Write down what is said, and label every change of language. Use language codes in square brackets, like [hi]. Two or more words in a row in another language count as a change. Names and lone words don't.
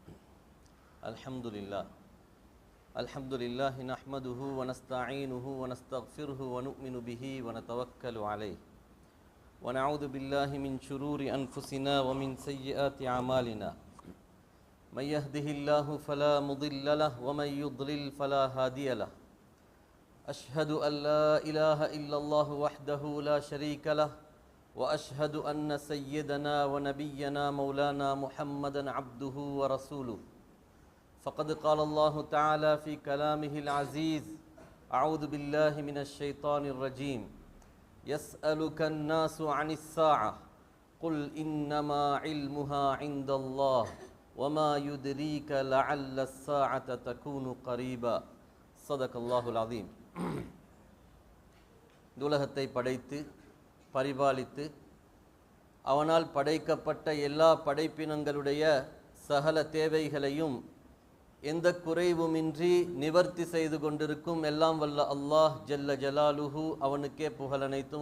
[ar] الحمد لله نحمده ونستعينه ونستغفره ونؤمن به ونتوكل عليه ونعوذ بالله من شرور أنفسنا ومن سيئات أعمالنا. من يهده الله فلا مضل له ومن يضلل فلا هادي له. أشهد أن لا إله إلا الله وحده لا شريك له وأشهد أن سيدنا ونبينا مولانا محمدا عبده ورسوله. فقد قال الله تعالى في كلامه العزيز: أعوذ بالله من الشيطان الرجيم. يسألك الناس عن الساعة قل إنما علمها عند الله وما يدريك لعل الساعة تكون قريبا. صدق الله العظيم. [ta] உலகத்தை படைத்து பரிபாலித்து அவனால் படைக்கப்பட்ட எல்லா படைப்பினங்களுடைய சகல தேவைகளையும் எந்த குறைவுமின்றி நிவர்த்தி செய்து கொண்டிருக்கும் எல்லாம் வல்ல [ar] الله جل جلاله [ta] அவனுக்கே புகழனைத்தும்.